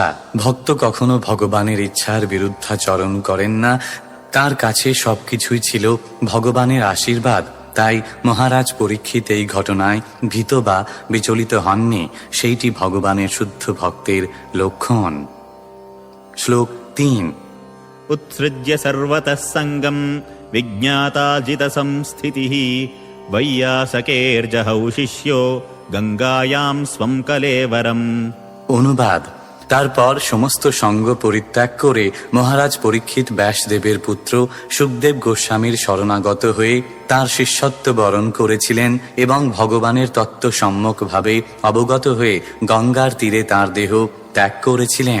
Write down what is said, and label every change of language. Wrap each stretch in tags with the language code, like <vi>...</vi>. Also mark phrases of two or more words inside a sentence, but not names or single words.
<bn>ভক্ত কখনো ভগবানের ইচ্ছার বিরুদ্ধাচরণ করেন না। তার কাছে সবকিছুই ছিল ভগবানের আশীর্বাদ। তাই মহারাজ পরীক্ষিত এই ঘটনায় ভীত বা বিচলিত হননি। সেইটি ভগবানের শুদ্ধ ভক্তের লক্ষণ। শ্লোক 3।</bn> <sa>उत्सृज्य सर्वतः सङ्गम् विज्ञाताजितसंस्थितिः वैयासकेर्जहौ शिष्यो गङ्गायां स्वं कलेवरम्।</sa> <bn>অনুবাদ। তারপর সমস্ত সঙ্গ পরিত্যাগ করে মহারাজ পরীক্ষিত ব্যাসদেবের পুত্র সুখদেব গোস্বামীর শরণাগত হয়ে তার শিষ্যত্ব বরণ করেছিলেন এবং ভগবানের তত্ত্ব সম্যকভাবে অবগত হয়ে গঙ্গার তীরে তার দেহ ত্যাগ করেছিলেন।</bn>